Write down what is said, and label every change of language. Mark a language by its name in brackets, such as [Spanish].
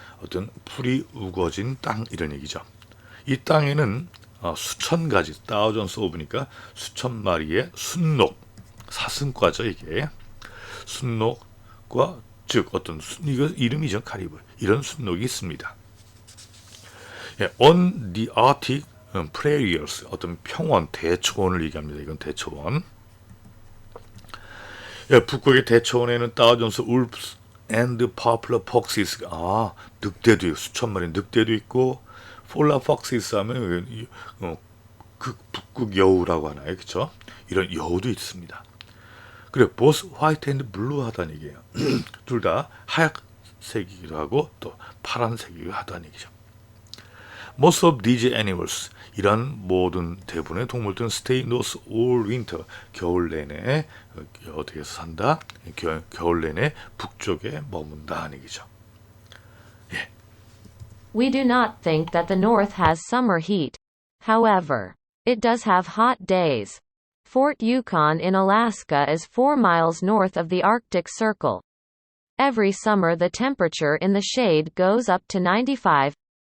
[Korean] 어떤 풀이 우거진 땅 이런 얘기죠. 이 땅에는 수천 가지, [English] thousands of [Korean] 니까 수천 마리의 순록, 사슴과죠 이게. 순록과 즉 어떤 이거 이름이죠, 카리브. 이런 순록이 있습니다. [English] On the Arctic prairies, [Korean] 어떤 평원, 대초원을 얘기합니다. 이건 대초원. 북극의 대초원에는 [English] thousands of wolves and popular foxes. [Korean] 늑대도 있고, 수천 마리 늑대도 있고, [English] polar foxes [Korean] 하면 그 북극 여우라고 하나요, 그렇죠? 이런 여우도 있습니다. 그래, [English] both white and blue [Korean] 하다는 얘기예요. 둘 다 하얀색이기도 하고 또 파란색이기도 하다는 얘기죠. [English] Most of these animals, [Korean] 이런 모든 대부분의 동물들은 [English] stay indoors all winter, [Korean] 겨울 내내 어디에서 산다? 겨울 내내 북쪽에 머문다 하는 얘기죠. 예. [English] We do not think that the North has summer heat. However, it does have hot days. Fort Yukon in Alaska is 4 miles north of the Arctic Circle. Every summer the temperature in the shade goes up to 95.